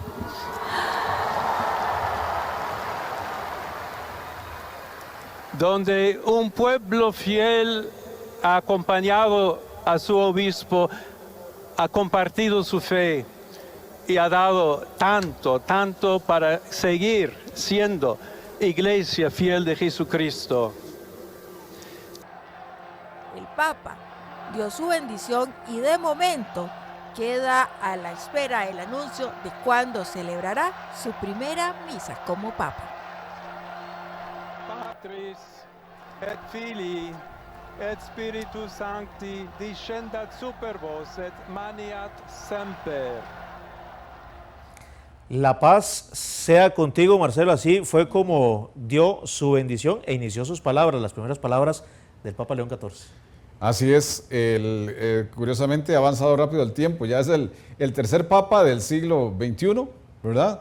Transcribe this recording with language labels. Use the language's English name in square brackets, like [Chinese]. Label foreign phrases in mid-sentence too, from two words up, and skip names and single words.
[Spanish] Donde un pueblo fiel ha acompañado a su obispo, ha compartido su fe y ha dado tanto para seguir siendo iglesia fiel de Jesucristo. El Papa dio su bendición y de momento queda a la espera el anuncio de cuándo celebrará su primera misa como Papa. [Latin] Patris et Filii et Spiritus Sancti descendat super vos et maniat semper. [Spanish] La paz sea contigo, Marcelo. Así fue como dio su bendición e inició sus palabras, las primeras palabras del Papa León XIV. Así es, curiosamente ha avanzado rápido el tiempo, ya es el tercer papa del siglo XXI, ¿verdad?